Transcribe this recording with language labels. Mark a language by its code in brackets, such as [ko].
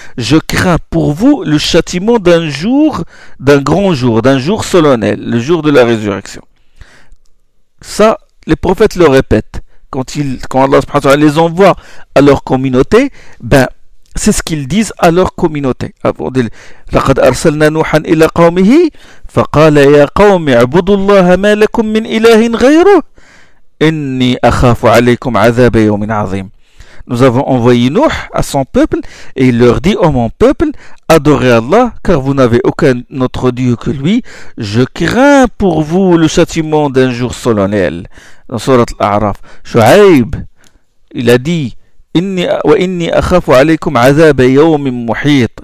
[fr] Je crains pour vous le châtiment d'un jour, d'un grand jour, d'un jour solennel, le jour de la résurrection. Ça, les prophètes le répètent. Quand Allah [ar] subhanahu wa ta'ala [fr] les envoie à leur communauté, ben, c'est ce qu'ils disent à leur communauté. Avant de [ar] لقد أرسلنا نوحا إلى قومه فقال يا قوم اعبدوا الله ما لكم من إله غيره إني أخاف عليكم عذاب يوم عظيم. [fr] Nous avons envoyé Nuh à son peuple et il leur dit: Ô mon peuple, adorez Allah car vous n'avez aucun autre Dieu que lui. Je crains pour vous le châtiment d'un jour solennel. Dans Sourate Al-A'raf, Shu'aib, il a dit: [ar] Inni akhafu alaykum azab yawm muhit.